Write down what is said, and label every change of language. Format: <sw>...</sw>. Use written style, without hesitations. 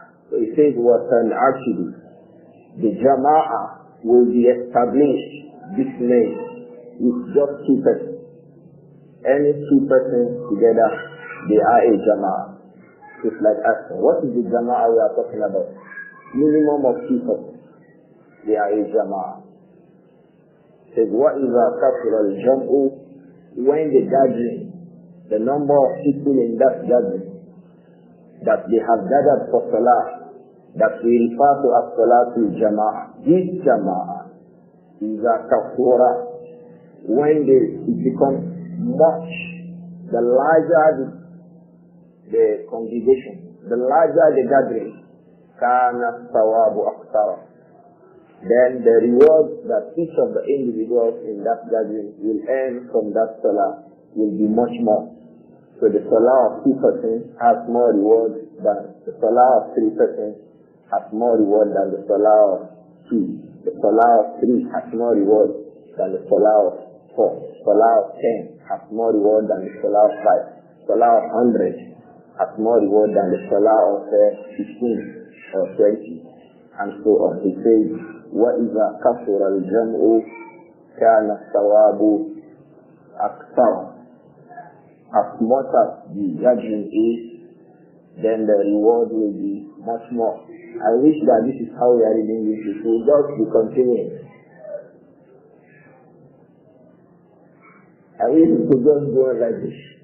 <en>So he says,</en> <ar>وَتَنْعَقِدُ.</ar> <en>The Jama'ah will be established</en> <ar>بِاثْنَيْنِ.</ar> <en>With just two persons. Any two persons together, they are a Jama'ah. It's like asking, what is the Jama'ah we are talking about? Minimum of two persons. They are a Jama'ah. It says,</en> <ar>وَإِذَا كَثُرَ الْجَمْعُ.</ar> <en>When the gathering, the number of people in that gathering, that they have gathered for Salah, that we refer to as Salatul Jama'ah. This Jama'ah is a kafura. When it becomes much, the larger the congregation, the larger the gathering,</en> <ar>kana thawabu akthara.</ar> <en>Then the reward that each of the individuals in that gathering will earn from that salah will be much more. So the salah of two persons has more reward than the salah of three persons has more reward than the salah of two. The salah of three has more reward than the salah of 4. Salah of 10 has more reward than the Salah of 5. Salah of 100 has more reward than the Salah of 15 or 20, and so on. He says,</en> <ar>وَإِذَا كَثُرَ الْجَمْعُ كَانَ الثَّوَابُ أَكْثَرَ.</ar> <en>As much as the gathering is, then the reward will be much more. I wish that this is how we are reading this. It will just be continuing. I wish we could just go like this.</en>